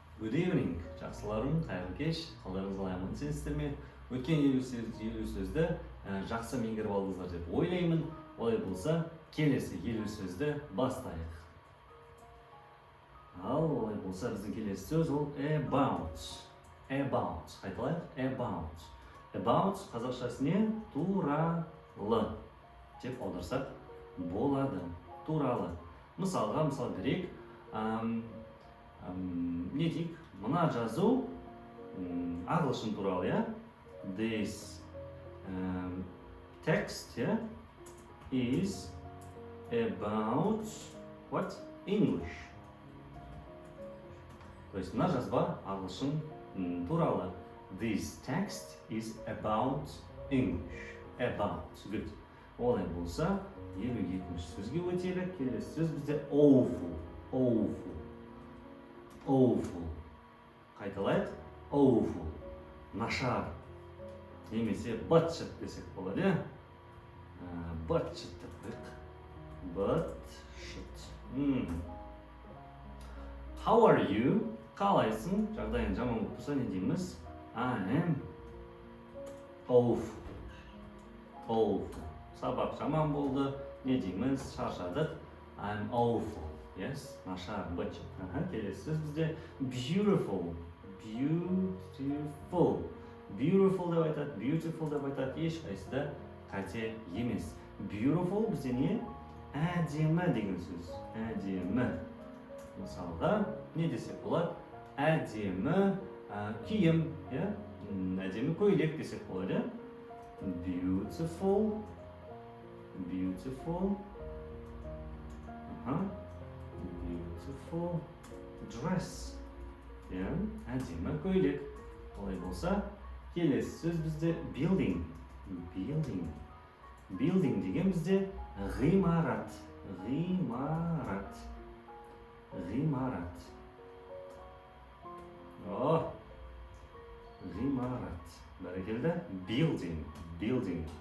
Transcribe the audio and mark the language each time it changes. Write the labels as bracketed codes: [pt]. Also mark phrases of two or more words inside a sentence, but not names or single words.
[en] Good evening. [kk] Жақсыларым, қайырлы кеш. Қалдарыңыз қалай, амансыздар ме? Өткен елу сөзді жақсы меңгеріп алдыңыздар деп ойлаймын. Олай болса, келесі елу сөзді бастайық. Ал олай болса, біздің келесі сөз ол about. About. Қайталайық? About. About қазақшасы не? Туралы деп аударсақ болады. Туралы. Мысалға, мысал берейік. Не дейік? Мына жазу ағылшын туралы, я? [en] This text is about what? English. [ru] То есть [kk] мына жазба ағылшын туралы. [en] This text is about English. About. Good. [kk] Олай болса, 52-ші сөзге өтелік. Келесі сөз бізде [en] awful. Awful. Awful. [kk] Қайталайық? Awful. Нашар. Немесе бытшыт десек болады, я? Бытшыт деп қойық. Бытшыт. [en] How are you? [kk] Қалайсың? Жағдайың жаман болып тұрса не дейміз? [en] I am awful. Awful. [kk] Сабақ жаман болды. Не дейміз? Шаршадық. [en] I'm awful. Yes, [kk] нашар, бытшыт. Келесі сөз бізде [en] beautiful. Beautiful. [kk] Beautiful деп айтады, beautiful деп айтады. Ешқайсысы да қате емес. Beautiful бізде не? Әдемі деген сөз. Әдемі. Мысалға, не десек болады? Әдемі киім, әдемі көйлек десек болады. [en] Beautiful. Beautiful. Beautiful dress. [kk] Әдемі көйлек. Олай болса, келесі сөз бізде building. [en] Building. Building [kk] деген бізде ғимарат. Ғимарат. Ғимарат. Ғимарат. Бәрекелді. [en] Building. Building.